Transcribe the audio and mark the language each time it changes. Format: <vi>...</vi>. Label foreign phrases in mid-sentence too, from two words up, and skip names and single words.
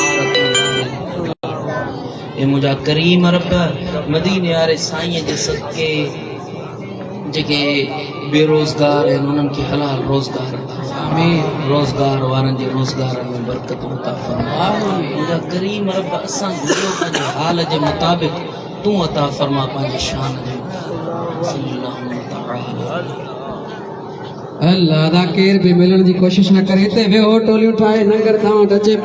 <sd>ए मुंहिंजा करीम रब मदीने वारे साईं जे सदके जेके बेरोज़गार आहिनि उन्हनि खे हलाल रोज़गार रोज़गार वारनि जे रोज़गार में बरकत अता फरमा मुंहिंजा करीम रब असां घुरियो पंहिंजे हाल जे मुताबिक़ तूं अता फरमा पंहिंजे शान जे</sd> <skr>अल्लाह दा केर भी मिलण जी कोशिश न करे ते वे टोलियूं ठाए नगर दावत अचे</skr>